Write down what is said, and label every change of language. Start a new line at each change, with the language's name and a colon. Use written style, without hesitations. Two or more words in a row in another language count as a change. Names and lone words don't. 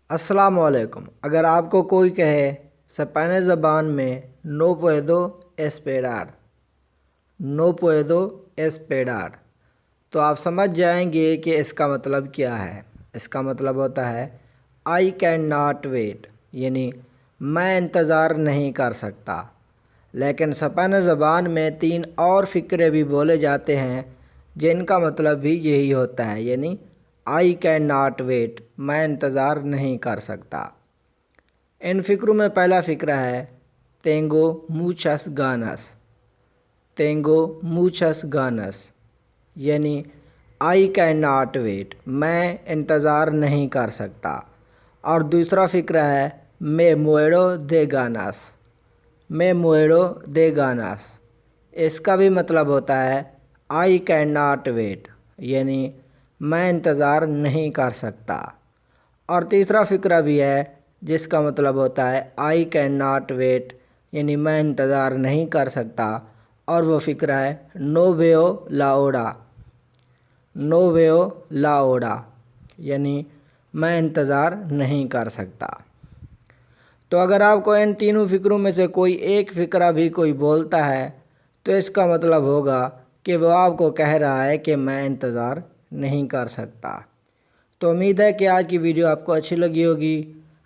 Urdu: السلام علیکم۔ اگر آپ کو کوئی کہے اسپینش زبان میں
Spanish: no puedo esperar no puedo esperar
Urdu: تو آپ سمجھ جائیں گے کہ اس کا مطلب کیا ہے۔ اس کا مطلب ہوتا ہے
English: I cannot wait،
Urdu: یعنی میں انتظار نہیں کر سکتا۔ لیکن اسپینش زبان میں 3 اور فقرے بھی بولے جاتے ہیں جن کا مطلب بھی یہی ہوتا ہے، یعنی
English: I cannot wait،
Urdu: میں انتظار نہیں کر سکتا۔ ان فقروں میں پہلا فقرہ ہے
Spanish: tengo muchas ganas tengo muchas ganas،
Urdu: یعنی
English: I cannot wait،
Urdu: میں انتظار نہیں کر سکتا۔ اور دوسرا فقرہ ہے
Spanish: me muero de ganas me muero de ganas،
Urdu: اس کا بھی مطلب ہوتا ہے
English: I cannot wait،
Urdu: یعنی میں انتظار نہیں کر سکتا۔ اور تیسرا فقرہ بھی ہے جس کا مطلب ہوتا ہے
English: I cannot wait،
Urdu: یعنی میں انتظار نہیں کر سکتا، اور وہ فقرہ ہے
Spanish: no veo la hora no veo la hora،
Urdu: یعنی میں انتظار نہیں کر سکتا۔ تو اگر آپ کو ان تینوں فقروں میں سے کوئی ایک فقرہ بھی کوئی بولتا ہے تو اس کا مطلب ہوگا کہ وہ آپ کو کہہ رہا ہے کہ میں انتظار نہیں کر سکتا۔ تو امید ہے کہ آج کی ویڈیو آپ کو اچھی لگی ہوگی۔